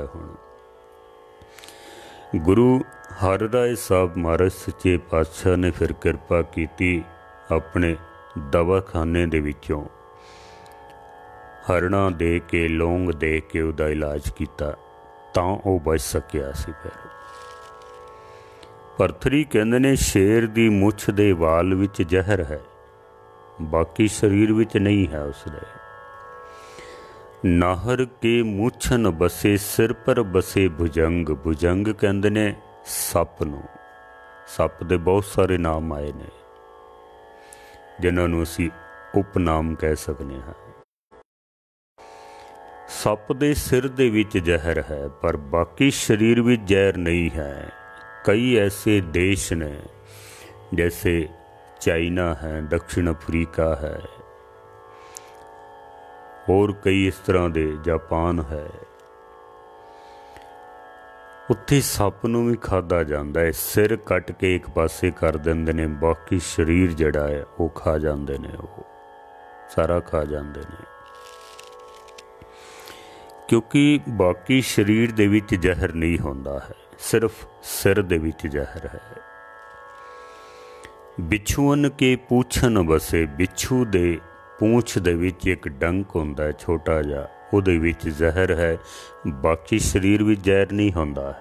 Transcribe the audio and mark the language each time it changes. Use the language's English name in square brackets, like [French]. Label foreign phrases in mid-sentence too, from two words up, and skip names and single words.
[Punjabi] ਹੁਣ ਗੁਰੂ ਹਰਰਾਇ ਸਾਹਿਬ ਮਹਾਰਾਜ ਸੱਚੇ ਪਾਤਸ਼ਾਹ ਨੇ ਫਿਰ ਕਿਰਪਾ ਕੀਤੀ, ਆਪਣੇ ਦਵਾਖਾਨੇ ਦੇ ਵਿੱਚੋਂ ਹਰਨਾ ਦੇ ਕੇ ਲੌਂਗ ਦੇ ਕੇ ਉਹਦਾ ਇਲਾਜ ਕੀਤਾ, ਤਾਂ ਉਹ ਬਚ ਸਕਿਆ ਸੀ। ਫਿਰ ਪਰਥਰੀ ਕਹਿੰਦੇ ਨੇ ਸ਼ੇਰ ਦੀ ਮੁੱਛ ਦੇ ਵਾਲ ਵਿੱਚ ਜ਼ਹਿਰ ਹੈ, ਬਾਕੀ ਸਰੀਰ ਵਿੱਚ ਨਹੀਂ ਹੈ ਉਸਦੇ। [Braj] नाहर के मूछन बसे, सिर पर बसे भुजंग। [Punjabi] ਭੁਜੰਗ ਕਹਿੰਦੇ ਨੇ ਸੱਪ ਨੂੰ। ਸੱਪ ਦੇ ਬਹੁਤ ਸਾਰੇ ਨਾਮ ਆਏ ਨੇ ਜਿਨ੍ਹਾਂ ਨੂੰ ਅਸੀਂ ਉਪਨਾਮ ਕਹਿ ਸਕਤੇ ਹੈਂ। ਸੱਪ ਦੇ ਸਿਰ ਦੇ ਵਿੱਚ ਜ਼ਹਿਰ ਹੈ, ਪਰ ਬਾਕੀ ਸਰੀਰ ਵਿੱਚ ਜ਼ਹਿਰ ਨਹੀਂ ਹੈ। ਕਈ ਐਸੇ ਦੇਸ਼ ਨੇ ਜੈਸੇ ਚਾਇਨਾ ਹੈ, ਦੱਖਣ ਅਫ਼ਰੀਕਾ ਹੈ, ਔਰ ਕਈ ਇਸ ਤਰ੍ਹਾਂ ਦੇ, ਜਾਪਾਨ ਹੈ, ਉੱਥੇ ਸੱਪ ਨੂੰ ਵੀ ਖਾਧਾ ਜਾਤਾ ਹੈ। ਸਿਰ ਕੱਟ ਕੇ ਇੱਕ ਪਾਸੇ ਕਰ ਦਿੰਦੇ ਨੇ, ਬਾਕੀ ਸਰੀਰ ਜਿਹੜਾ ਹੈ ਉਹ ਖਾ ਜਾਤੇ ਨੇ, ਉਹ ਸਾਰਾ ਖਾ ਜਾਤੇ ਨੇ, ਕਿਉਂਕਿ ਬਾਕੀ ਸਰੀਰ ਦੇ ਵਿੱਚ ਜ਼ਹਿਰ ਨਹੀਂ ਹੁੰਦਾ ਹੈ, ਸਿਰਫ਼ ਸਿਰ ਦੇ ਵਿੱਚ ਜ਼ਹਿਰ ਹੈ। [Braj] बिछुअन के पूछन बसे। [Punjabi] ਬਿੱਛੂ ਦੇ ਪੂੰਛ ਦੇ ਵਿੱਚ ਇੱਕ ਡੰਕ ਹੁੰਦਾ ਹੈ ਛੋਟਾ ਜਿਹਾ, ਉਹਦੇ ਵਿੱਚ ਜ਼ਹਿਰ ਹੈ, ਬਾਕੀ ਸਰੀਰ ਵਿੱਚ ਜ਼ਹਿਰ ਨਹੀਂ ਹੁੰਦਾ ਹੈ।